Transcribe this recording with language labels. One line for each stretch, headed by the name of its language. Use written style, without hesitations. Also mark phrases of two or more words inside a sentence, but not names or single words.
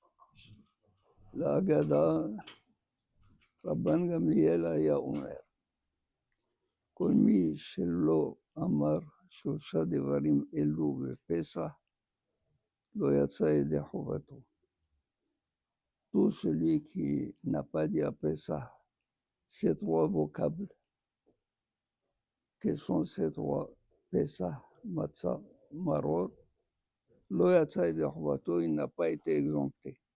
Hebrew: להגדה, רבן גמליאל היה אומר, כל מי שלא אמר שלושה דברים אלו בפסח, לא יצא ידי חובתו.
French: Tout celui qui n'a pas dit à Pessah ces trois vocables, quels sont ces trois? Pessah,
Hebrew: מצה, מרור, לא יצא ידי חובתו,
French: il n'a pas été exempté.